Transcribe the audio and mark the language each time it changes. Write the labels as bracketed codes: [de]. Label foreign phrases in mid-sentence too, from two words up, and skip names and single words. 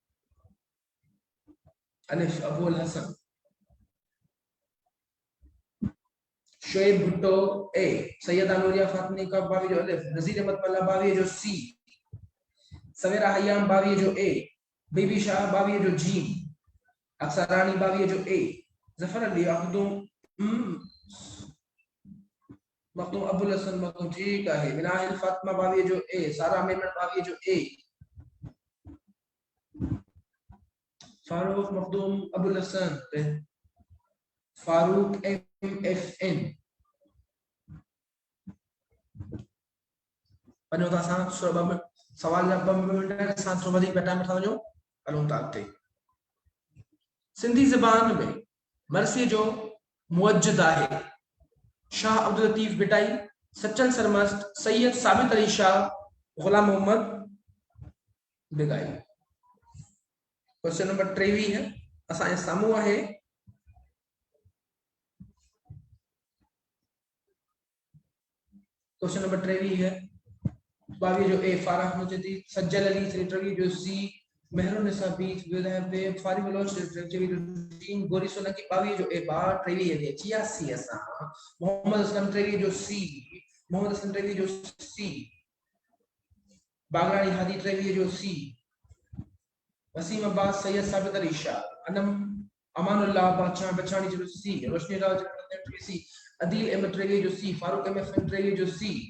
[sd] अलिफ अबुल हसन, शोएब भुट्टो ए, सैयदा नूरिया फातिमी का 22 जो अलिफ, नजीर अहमद मल्ला 22 जो सी, सवेरा हयाम 22 जो ए, बीबी शाह 22 जो जी, अक्सरानी 22 जो ए, जफर अली मखदूम अबुल हसन मखदूम ठीक है, बिनाहिल फातिमा 22 जो ए, सारा मेमन 22 जो ए, फारूक मखदूम अबुल हसन, फारूक MFN, वञो था असां सवाल जा 2 मिनट असां थोरो वधीक टाइम वठा वञो, हलूं था अॻिते। सिंधी ज़बान में मरसी जो मुअज्जिद आहे शाह अब्दुल लतीफ बिटाई, सच्चन सरमस्त, सैयद साबित अली शाह, गुलाम मोहम्मद बिगाई। [en] question number [sd] 23 है, असां सामू आहे [en] question number [sd] 23 है, 22 जो ए, फाराह मुजद्दी, सज्जल अली 23 जो सी, महरून निसा 20 बे, फारी बलोच 23 जो डी, गोरी सोलंकी 22 जो ए, 23 जे 86 असां, मोहम्मद असलम 23 जो सी, मोहम्मद असलम 23 जो सी, बागरानी हादी 23 जो सी, वसीम अब्बास सैयद साबित अली शाह, अमानुल्लाह बादशाह बचानी जो सी, रोशनी राज 23 सी, अदील अहमद 23 जो सी, फारूक MFN 23 जो सी,